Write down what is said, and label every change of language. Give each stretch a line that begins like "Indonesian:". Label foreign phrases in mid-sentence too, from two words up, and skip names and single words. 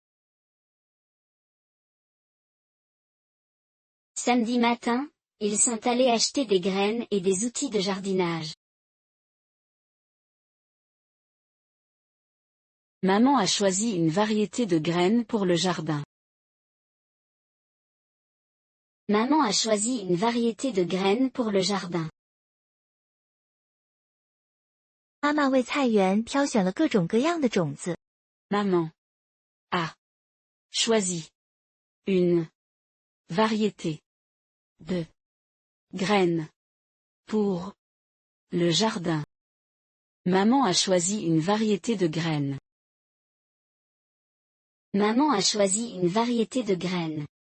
French: Samedi matin, ils sont allés acheter des graines et des outils de jardinage. Maman a choisi une variété de graines pour le jardin. Maman a choisi une variété de graines pour le jardin.
Chinese: 妈妈为菜园挑选了各种各样的种子。
French: Maman a choisi une variété de graines pour le jardin. Maman a choisi une variété de graines. Maman a choisi une variété de graines.